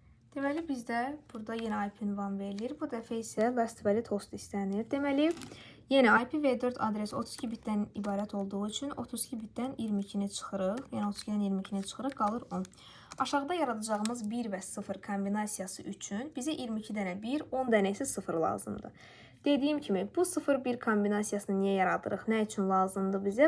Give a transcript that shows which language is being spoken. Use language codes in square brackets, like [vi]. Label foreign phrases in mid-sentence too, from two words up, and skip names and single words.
[az] Deməli, bizdə burada yenə IP ünvan verilir. Bu dəfə isə [en] last valid host [az] istənir. Deməli, yenə IPv4 adresi 32 bitdən ibarət olduğu üçün 32 bitdən 22-ni çıxırıq. Yəni 32-dən 22-ni çıxırıq, qalır 10. Aşağıda yaradacağımız 1 və 0 kombinasiyası üçün bizə 22 dənə 1, 10 dənə isə 0 lazımdır. Dediyim kimi, bu 0-1 kombinasiyasını niyə yaradırıq, nə üçün lazımdır bizə?